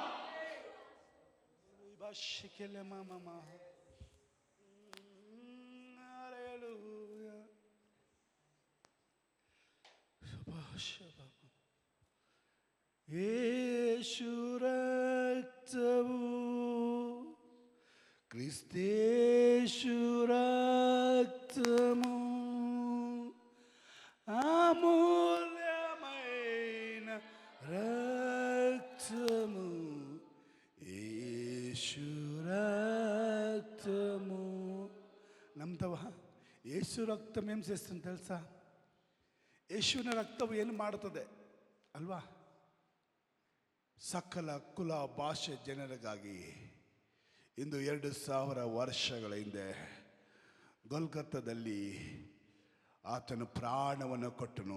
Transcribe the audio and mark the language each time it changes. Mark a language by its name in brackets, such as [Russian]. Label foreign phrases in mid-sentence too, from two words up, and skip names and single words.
[Kannada] ಯೇಸು ರಕ್ತವು, ಕ್ರಿಸ್ತೇಸು [Telugu] రక్తము అమూల్యమైన రక్తము, యేసు రక్తము. నమ్ముతావా? యేసు రక్తం ఏం చేస్తుంది తెలుసా? [Kannada] ಯೇಸುವಿನ ರಕ್ತವು ಏನು ಮಾಡುತ್ತದೆ ಅಲ್ವಾ? ಸಕಲ ಕುಲ ಭಾಷೆ ಜನರಿಗಾಗಿ ಇಂದು 2000 ವರ್ಷಗಳ ಹಿಂದೆ ಗೊಲ್ಗೊಥಾದಲ್ಲಿ ಆತನು ಪ್ರಾಣವನ್ನು ಕೊಟ್ಟನು.